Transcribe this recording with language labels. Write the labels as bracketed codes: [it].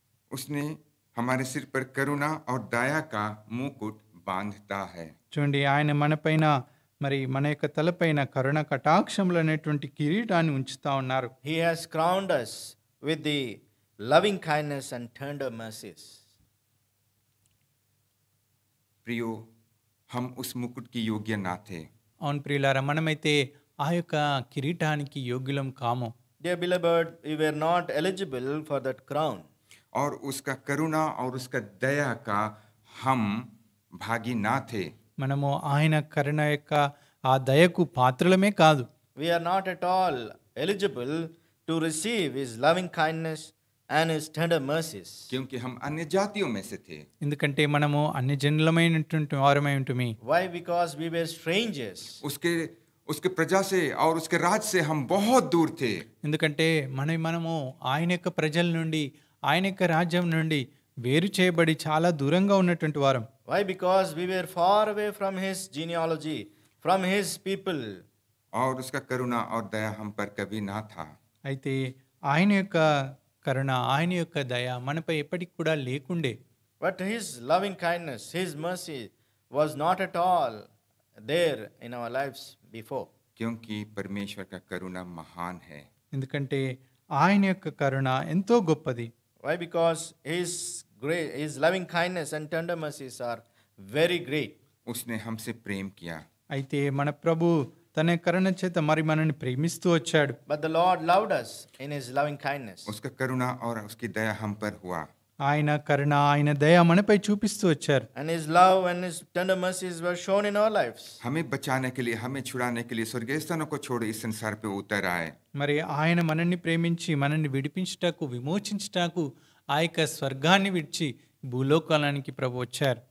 [hi] उसने हमारे सिर पर करुणा और दया का मुकुट बांधता है। [te] చూడండి, ఆయన మనపైన మరి మన యొక్క తలపైన కరుణ కటాక్షములు అనేటువంటి కిరీటాన్ని ఉంచుతా ఉన్నారు. [en] He has crowned us with the loving kindness and tender mercies. [hi] प्रियो, हम उस मुकुट की योग्य ना थे। [te] అవును ప్రియులారా, మనమైతే ఆ యొక్క కిరీటానికి యోగ్యులం కాము. [en] Dear beloved, we were not eligible for that crown. [hi] और उसका करुणा और उसका दया का हम भागी ना थे। [te] మనము ఆయన కరుణ యొక్క ఆ దయకు పాత్రలమే కాదు, [en] We are not at all eligible to receive His loving kindness and His tender mercies. [hi] क्योंकि हम अन्य जातियों में से थे। [te] ఎందుకంటే మనము అన్ని జనులమైనటువంటి వారమై ఉంటుమి. [en] Why? Because we were strangers. [hi] उसके प्रजा से और उसके राज से हम बहुत दूर थे। [te] ఎందుకంటే మనము ఆయన యొక్క ప్రజల నుండి, ఆయన యొక్క రాజ్యం నుండి వేరు చేయబడి చాలా దూరంగా ఉన్నటువంటి వారం. [en] Why? Because we were far away from His genealogy, from His people. [hi] और उसका करुणा और दया हम पर कभी ना था। [te] అయితే ఆయన యొక్క కరుణ, ఆయన యొక్క దయ మనపై ఎప్పటికి కూడా లేకుండే. [en] But His loving kindness, His mercy was not at all there in our lives before. [hi] क्योंकि परमेश्वर का करुणा महान है। [te] ఎందుకంటే ఆయన యొక్క కరుణ ఎంతో గొప్పది. [en] Why? Because His loving kindness and tender mercies are very great. [hi] उसने हमसे प्रेम किया। [te] అయితే మన ప్రభు తన కరుణ చేత మరి మనల్ని ప్రేమిస్తూ వచ్చాడు. [en] But the Lord loved us in His loving kindness. [hi] उसका करुणा और उसकी दया हम पर हुआ। [te] ఆయన కరుణ, ఆయన దయ మనపై చూపిస్తూ వచ్చారు. [en] And His love and His tender mercies were shown in our lives. [hi] हमें बचाने के लिए, हमें छुड़ाने के लिए स्वर्गीय स्थानों को छोड़ इस संसार पे उतर आए। [te] మరి ఆయన మనల్ని ప్రేమించి మనల్ని విడిపించుటకు, విమోచించుటకు ఆ యొక్క స్వర్గాన్ని విడిచి భూలోకానికి ప్రభు వచ్చారు.